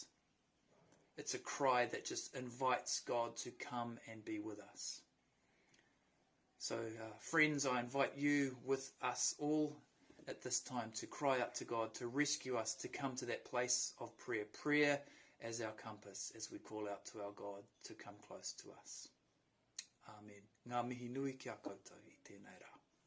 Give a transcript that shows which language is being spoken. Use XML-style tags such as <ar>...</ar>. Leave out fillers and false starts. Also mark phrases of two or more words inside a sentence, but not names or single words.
<en>It's a cry that just invites God to come and be with us. So friends, I invite you with us all at this time to cry out to God, to rescue us, to come to that place of prayer. Prayer as our compass, as we call out to our God to come close to us. Amen.</en> <mi>Ngā mihi nui kia koutou I tēnei rā.</mi>